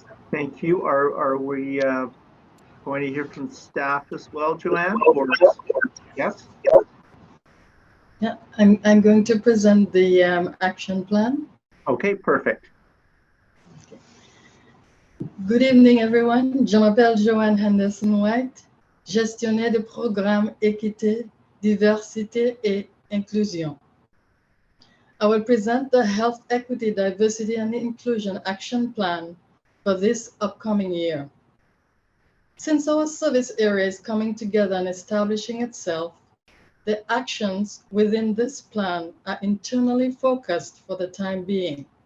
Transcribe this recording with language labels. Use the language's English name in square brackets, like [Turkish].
[English] Thank you. Are we going to hear from staff as well, Joanne? Or yes? Yeah, I'm going to present the action plan. Okay, perfect. Good evening, everyone. [French] Je m'appelle Joanne Henderson-White, gestionnaire de programme équité, diversité et inclusion. [English] I will present the Health Equity, Diversity and Inclusion Action Plan for this upcoming year. Since our service area is coming together and establishing itself, the actions within this plan are internally focused for the time being.